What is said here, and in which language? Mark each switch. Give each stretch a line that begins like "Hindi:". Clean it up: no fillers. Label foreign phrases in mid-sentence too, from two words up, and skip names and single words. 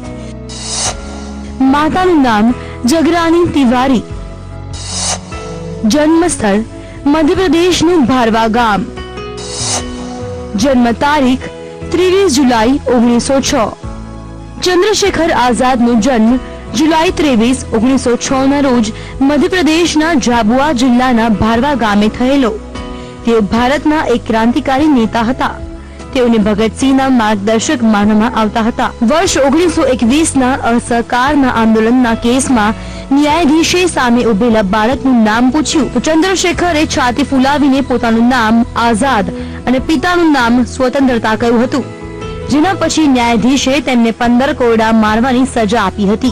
Gujarati: माताનું નામ जगरानी तिवारी, जन्मस्थળ मध्य प्रदेशનું भारवा ગામ, જન્મ તારીખ 23 જુલાઈ 1906। चंद्रशेखर आजादનો જન્મ जुलाई 23, 1906 ના રોજ મધ્યપ્રદેશના ઝાબુઆ જિલ્લાના ભારવા ગામે થયેલો। તેઓ ભારતના એક ક્રાંતિકારી નેતા હતા। તેઓને ભગતસિંહના માર્ગદર્શક માનવામાં આવતા હતા। વર્ષ 1921ના અસહકારના આંદોલનના કેસમાં ન્યાયાધીશે સામે ઉભેલા બાળકનું નામ પૂછ્યું તો ચંદ્રશેખરે છાતી ફૂલાવીને પોતાનું નામ આઝાદ અને પિતાનું નામ સ્વતંત્રતા કહ્યું હતું, જેના પછી ન્યાયાધીશે તેમને 15 કોરડા મારવાની સજા આપી હતી।